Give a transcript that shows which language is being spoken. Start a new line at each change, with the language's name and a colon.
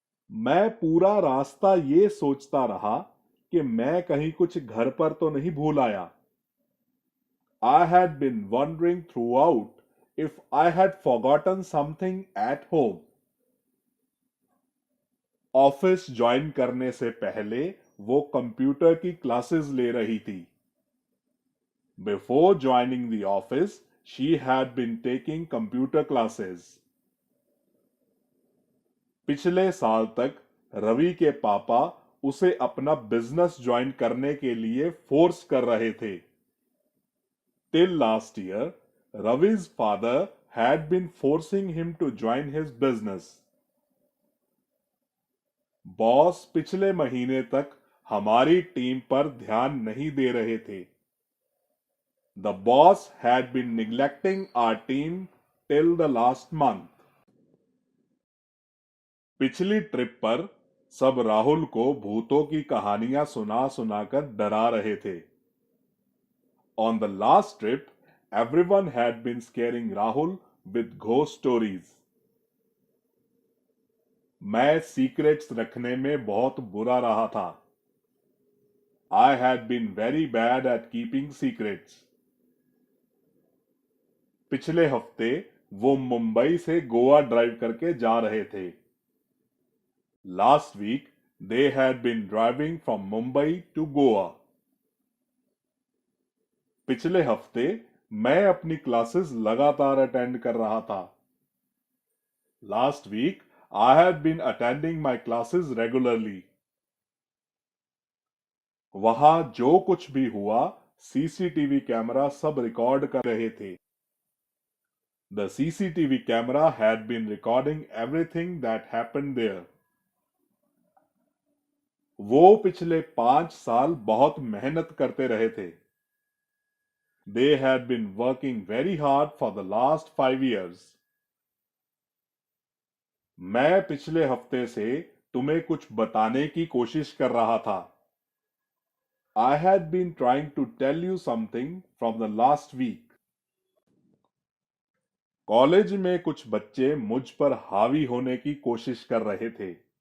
Hindi: मैं पूरा रास्ता ये सोचता रहा कि मैं कहीं कुछ घर पर तो नहीं भूल आया।
English: I had been wondering throughout if I had forgotten something at home.
Hindi: Office join करने से पहले वो कंप्यूटर की क्लासेस ले रही थी।
English: Before joining the office, she had been taking computer classes.
Hindi: पिछले साल तक रवि के पापा उसे अपना बिजनेस ज्वाइन करने के लिए फोर्स कर रहे थे।
English: Till last year, Ravi's father had been forcing him to join his business.
Hindi: Boss पिछले महीने तक हमारी टीम पर ध्यान नहीं दे रहे थे।
English: The boss had been neglecting our team till the last month.
Hindi: पिछली ट्रिप पर सब राहुल को भूतों की कहानियां सुना सुनाकर डरा रहे थे।
English: On the last trip, everyone had been scaring Rahul with ghost stories.
Hindi: मैं सीक्रेट्स रखने में बहुत बुरा रहा था।
English: I had been very bad at keeping secrets.
Hindi: पिछले हफ्ते वो मुंबई से गोवा ड्राइव करके जा रहे थे.
English: Last week they had been driving from Mumbai to Goa.
Hindi: पिछले हफ्ते मैं अपनी क्लासेस लगातार अटेंड कर रहा था.
English: Last week I had been attending my classes regularly.
Hindi: वहां जो कुछ भी हुआ सीसीटीवी कैमरा सब रिकॉर्ड कर रहे थे.
English: The CCTV camera had been recording everything that happened there.
Hindi: वो पिछले 5 साल बहुत मेहनत करते रहे थे.
English: They had been working very hard for the last 5 years.
Hindi: मैं पिछले हफ्ते से तुम्हें कुछ बताने की कोशिश कर रहा था.
English: I had been trying to tell you something from the last week.
Hindi: College में कुछ बच्चे मुझ पर हावी होने की कोशिश कर रहे थे.